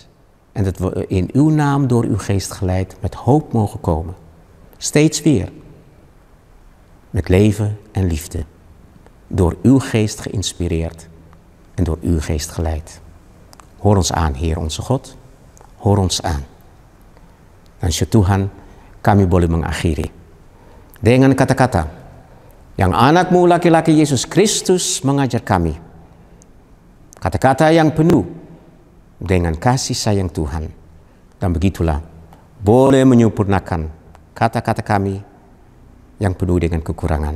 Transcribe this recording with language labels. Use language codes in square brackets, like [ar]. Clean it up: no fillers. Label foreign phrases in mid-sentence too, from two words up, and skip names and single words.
[nl] En dat we in uw naam door uw geest geleid met hoop mogen komen. Steeds weer. Met leven en liefde. Door uw geest geïnspireerd en door uw geest geleid. Hoor ons aan, Heer onze God. Hoor ons aan. [ms] Dan Tuhan, kami boleh mengakhiri dengan kata-kata yang anak-Mu laki-laki Yesus Kristus mengajar kami. Kata-kata yang penuh dengan kasih sayang Tuhan. Dan begitulah boleh menyempurnakan kata-kata kami yang penuh dengan kekurangan.